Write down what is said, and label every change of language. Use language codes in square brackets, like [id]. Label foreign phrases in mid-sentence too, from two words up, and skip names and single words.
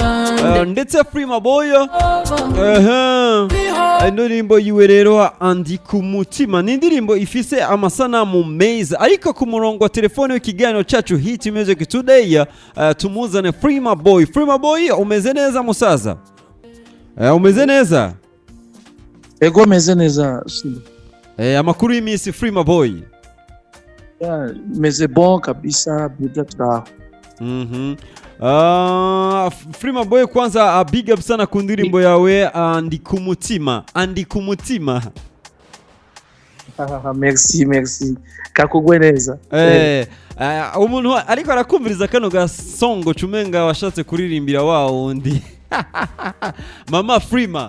[rn] Ndetse Freema Boy indirimbo yiwe rero andi ku mutima ni indirimbo ifise amasanamu meza, ariko ku murongo wa telefone w'ikiganiro cyacu Hit Music Today tumuzane Freema Boy. Freema Boy, umeze neza musaza? Umeze neza? Ego meze neza. Amakuru y'imisi Freema Boy? Meze bon kabisa, buda turaho. Freema Boy, kwanza [en] big up [rn] sana ku ndirimbo yawe andi ku mutima. Merci. Kakugwe neza. Umuntu ariko arakumviriza kano gasongo cumenga washatse kuririmbira wundi. Mama Freema.